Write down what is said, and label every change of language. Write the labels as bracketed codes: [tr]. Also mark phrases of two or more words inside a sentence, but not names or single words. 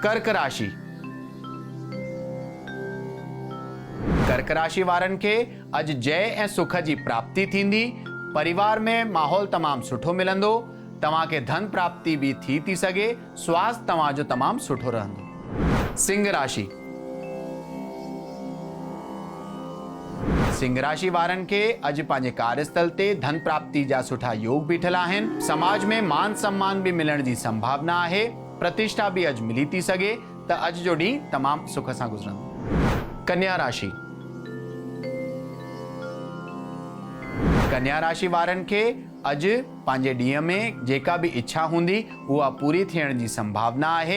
[sd] कर्क राशि। कर्क राशि वारनि खे अॼु जय ऐं सुख जी प्राप्ति थींदी। परिवार में माहौल तमामु सुठो मिलंदो। तव्हांखे धन प्राप्ति भी थी सघे। स्वास्थ्य तव्हांजो तमामु सुठो रहंदो। सिंह राशि। सिंह राशि वारनि खे अॼु पंहिंजे कार्यस्थल ते धन प्राप्ति जा सुठा योग बीठल आहिनि। समाज में मान सम्मान भी मिलण जी संभावना आहे। प्रतिष्ठा भी अॼु मिली थी सघे, त अॼु जो ॾींहुं तमामु सुख सां गुज़रंदो। कन्या राशि। कन्या राशि वारनि खे अॼु पंहिंजे ॾींहं में जेका भी इच्छा हूंदी उहा पूरी थियण जी संभावना आहे।